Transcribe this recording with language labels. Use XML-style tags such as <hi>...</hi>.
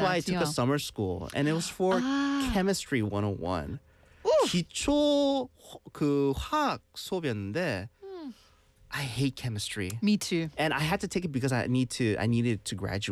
<en>I took a summer school, and it was for chemistry 101.</en> <ko>오. 기초 그 화학 수업이었는데.</ko> <en>I hate chemistry. Me too. And I had to take it because I needed to graduate.</en>